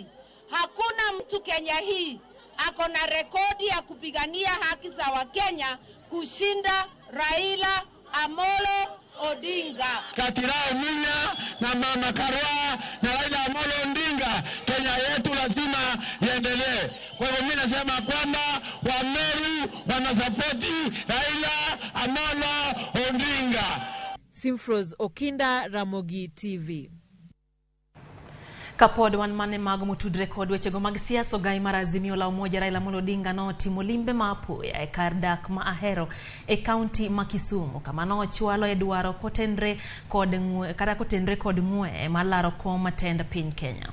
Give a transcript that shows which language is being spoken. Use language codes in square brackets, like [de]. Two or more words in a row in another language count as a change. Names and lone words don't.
[sw] Hakuna mtu Kenya hii ako na rekodi ya kupigania haki za Wakenya kushinda Raila Amolo Odinga. Katirao Munya na Mama Karua na Raila Amolo Odinga, Kenya yetu lazima iendelee. Kwa hivyo mimi nasema kwamba Wameru wanasapoti Raila Amolo Odinga. Simfroz Okinda, Ramogi TV. [luo] Kapod wan mane mag motudre kod wechego mag siasa. Ogai mar Azimio la Umoja Raila Amolo Odinga notimo limbe mapoya e kar dak ma Ahero e kaunti ma Kisumu, kama nochwalo e dwaro kotenre kod ng'we malaro kom matend piny Kenya.